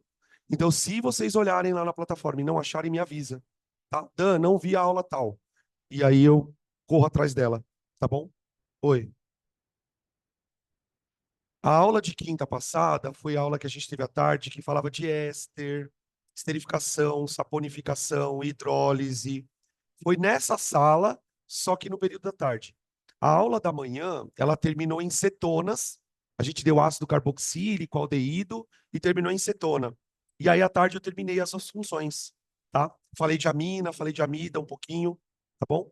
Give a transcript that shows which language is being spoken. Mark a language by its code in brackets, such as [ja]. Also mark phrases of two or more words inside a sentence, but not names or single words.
[pt] Então, se vocês olharem lá na plataforma e não acharem, me avisa, tá? Dan, não vi a aula tal. E aí eu corro atrás dela, tá bom? Oi. A aula de quinta passada foi a aula que a gente teve à tarde, que falava de éster, esterificação, saponificação, hidrólise. Foi nessa sala, só que no período da tarde. A aula da manhã, ela terminou em cetonas. A gente deu ácido carboxílico, aldeído e terminou em cetona. E aí à tarde eu terminei essas funções, tá? Falei de amina, falei de amida um pouquinho, tá bom?